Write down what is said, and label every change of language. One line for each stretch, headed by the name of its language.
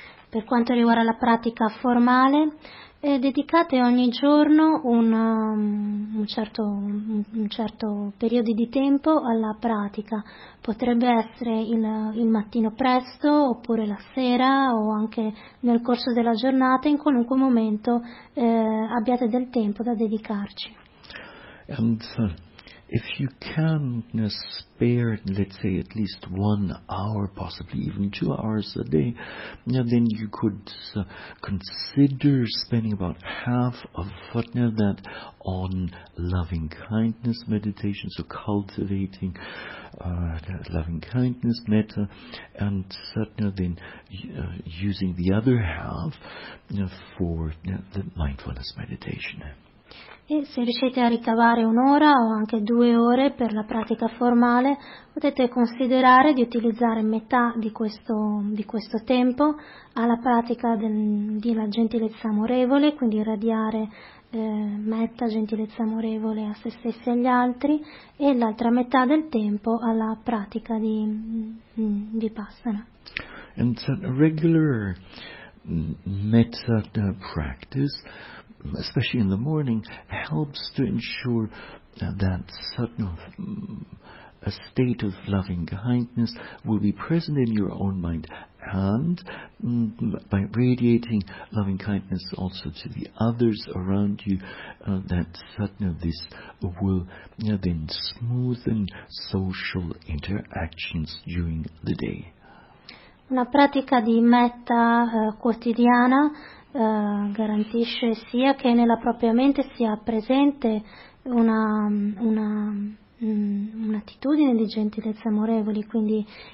Italian: Per quanto riguarda la pratica formale, dedicate ogni giorno un certo periodo di tempo alla pratica. Potrebbe essere il mattino presto, oppure la sera, o anche nel corso della giornata, in qualunque momento abbiate del tempo da dedicarci.
English: And if you can spare, let's say, at least 1 hour, possibly even 2 hours a day, then you could consider spending about half of that on loving kindness meditation, so cultivating loving kindness metta, and certainly then using the other half for the mindfulness meditation.
Italian: E se riuscite a ricavare un'ora o anche 2 ore per la pratica formale, potete considerare di utilizzare metà di questo tempo alla pratica della gentilezza amorevole, quindi irradiare metta gentilezza amorevole a se stessi e agli altri, e l'altra metà del tempo alla pratica di Vipassana.
English: And so regular metta practice, especially in the morning, helps to ensure that sudden a state of loving kindness will be present in your own mind, and by radiating loving kindness also to the others around you, that sadhana, this will then smoothen social interactions during the day.
Italian: Una pratica di metta quotidiana garantisce sia che nella propria mente sia presente un'attitudine di gentilezza amorevole, quindi